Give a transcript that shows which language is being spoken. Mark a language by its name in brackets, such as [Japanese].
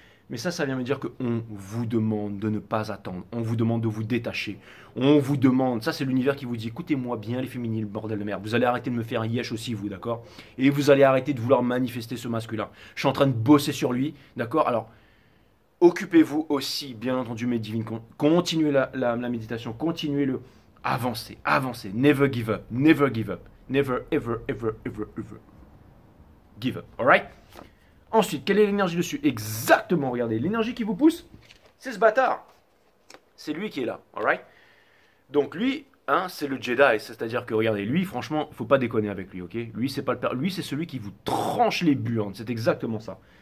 [French] Mais ça vient me dire qu'on vous demande de ne pas attendre, on vous demande de vous détacher, on vous demande, ça c'est l'univers qui vous dit, écoutez-moi bien les féminines, bordel de merde, vous allez arrêter de me faire un yesh aussi vous, d'accord? Et vous allez arrêter de vouloir manifester ce masculin. Je suis en train de bosser sur lui, d'accord? Alors, occupez-vous aussi, bien entendu, mes divines. Continuez la méditation, continuez Avancez, avancez. [English] Never give up, never give up. Never, ever, ever, ever, ever give up. Alright? [French] Ensuite, quelle est l'énergie dessus? Exactement, regardez. L'énergie qui vous pousse, c'est ce bâtard. C'est lui qui est là. [English] Alright? [French] Donc lui, hein, c'est le Jedi. C'est-à-dire que, regardez, lui, franchement, il ne faut pas déconner avec lui, ok? Lui, c'est pas le père. Lui, c'est celui qui vous tranche les burnes. C'est exactement ça.